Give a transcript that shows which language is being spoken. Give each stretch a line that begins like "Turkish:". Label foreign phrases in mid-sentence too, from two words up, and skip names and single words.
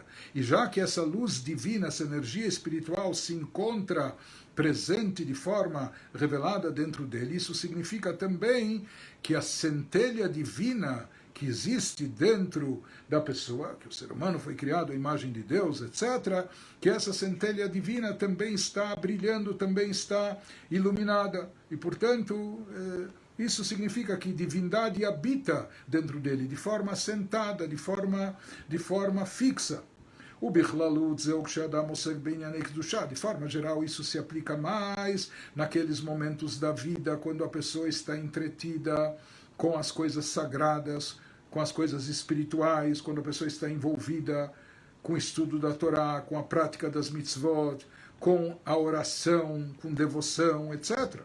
Portuguese: E já que essa luz divina, essa energia espiritual se encontra presente de forma revelada dentro dele, isso significa também que a centelha divina que existe dentro da pessoa, que o ser humano foi criado à imagem de Deus, etc., que essa centelha divina também está brilhando, também está iluminada. E, portanto, isso significa que divindade habita dentro dele, de forma assentada, de forma fixa.
Hebrew: ובכללות זהו כשאדם עוסק בענייני קדושה.
Portuguese: De forma geral, isso se aplica mais naqueles momentos da vida, quando a pessoa está entretida com as coisas sagradas, com as coisas espirituais, quando a pessoa está envolvida com o estudo da Torá, com a prática das mitzvot, com a oração, com devoção, etc.